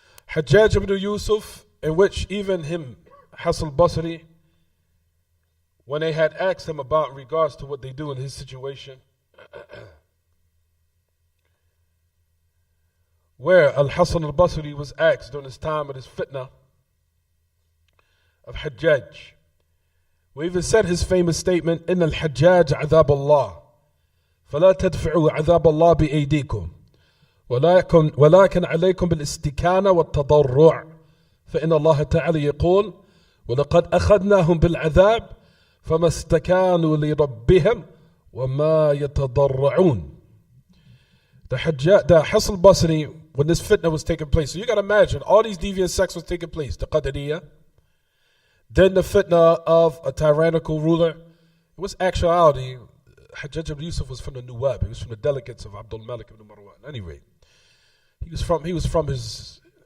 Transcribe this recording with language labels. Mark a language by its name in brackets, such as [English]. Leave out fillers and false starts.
[English] Hajjaj ibn Yusuf, in which even him, Hasan al-Basri, when they had asked him about regards to what they do in his situation, where Al-Hasan al-Basri was asked during his time of his fitna of Hajjaj. We even said his famous statement, [Arabic] إن الحجاج عذاب الله فلا تدفعوا عذاب الله بأيديكم ولكن عليكم بالاستكانة والتضرع فإن الله تعالى يقول ولقد أخذناهم بالعذاب فما استكانوا لربهم وما يتضرعون. [English] The Hasan al-Basri, when this fitna was taking place, so you got to imagine all these deviant sects was taking place. The Qadariyah, then the fitna of a tyrannical ruler. It was actuality, Hajjaj ibn Yusuf was from the Nuwab. He was from the delegates of Abdul Malik ibn Marwan. Anyway, he was from his.